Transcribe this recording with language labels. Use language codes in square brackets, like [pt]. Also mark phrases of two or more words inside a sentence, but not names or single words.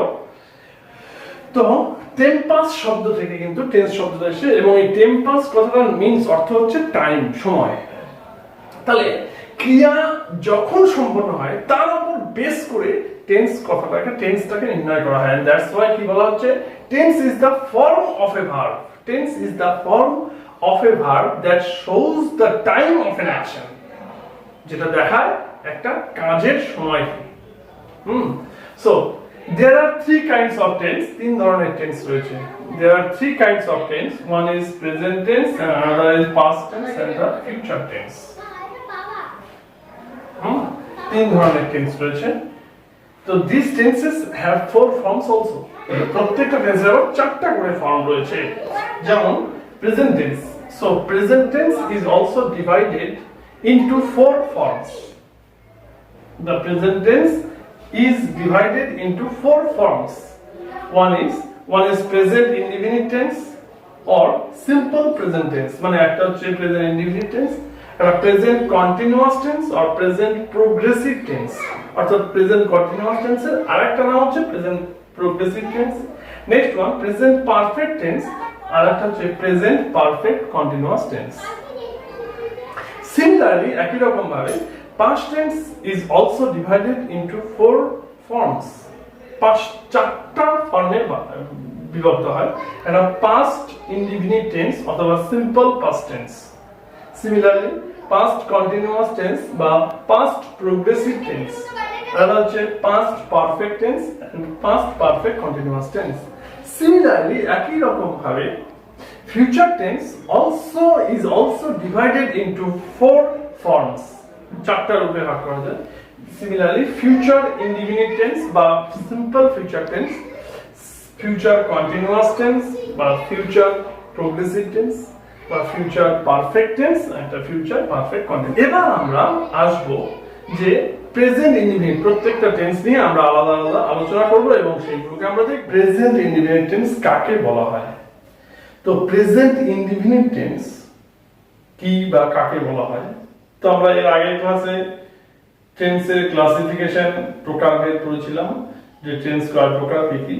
[bn] তো টেম্পাস শব্দ থেকে কিন্তু টেন্স শব্দটা এসে, এবং এই টেম্পাস কথাটার মিন্স অর্থ হচ্ছে টাইম, সময়। তাহলে ক্রিয়া যখন সম্পন্ন হয় তার উপর বেস করে টেন্সটাকে নির্ণয় করা হয়। [en] and that's why [bn] কি বলা হচ্ছে? [en] tense is the form of a verb. tense is the form of a verb that shows the time of an action, [bn] যেটা দেখায় একটা কাজের সময়। [en] So there are three kinds of tense, [bn] তিন ধরনের tense রয়েছে। [en] There are three kinds of tense, one is present tense and another is past tense and the future tense। [bn] তিন ধরনের tense রয়েছে। [en] So these tenses have four forms also। [bn] প্রত্যেকটা টেন্সের চারটা করে ফর্ম রয়েছে। [en] যেমন present tense, so present tense is also divided into four forms। The present tense is divided into four forms। One is present indefinite tense or simple present tense, [bn] মানে একটা হচ্ছে [en] present indefinite tense, একটা present continuous tense or present progressive tense। [bn] অর্থাৎ [en] present continuous tense [bn] এর আরেকটা নাম হচ্ছে [en] present progressive tense। Next one present perfect tense, [bn] আরেকটা হচ্ছে [en] present perfect continuous tense। Similarly, [bn] একই রকম ভাবে [en] past tense is also divided into four forms। [bn] চারটা ফর্মে বিভক্ত হয়। [en] একটা past indefinite tense অথবা simple past tense। Similarly, past continuous tense বা past progressive tense, [bn] এটা হচ্ছে [en] past perfect tense and past perfect continuous tense। Similarly, [bn] একই রকম ভাবে [en] future tense is also divided into four forms। [bn] চারটা রূপে ভাগ করা যায়। [en] Similarly, future indefinite tense বা simple future tense, future continuous tense বা future progressive tense বা future perfect tense and future perfect continuous। [bn] এবার আমরা আসব যে [en] present indefinite, [bn] প্রত্যেকটা টেন্স নিয়ে আমরা আলাদা আলাদা আলোচনা করব এবং সেইগুলোকে আমরা দেখব। [en] present indefinite tense [bn] কাকে বলা হয়? তো [en] present indefinite tense [bn] কি বা কাকে বলা হয়? তো আমরা এর আগের ক্লাসে টেন্সের ক্লাসিফিকেশন প্রকারভেদ পড়েছিলাম, যে টেন্স কয় প্রকার কি কি।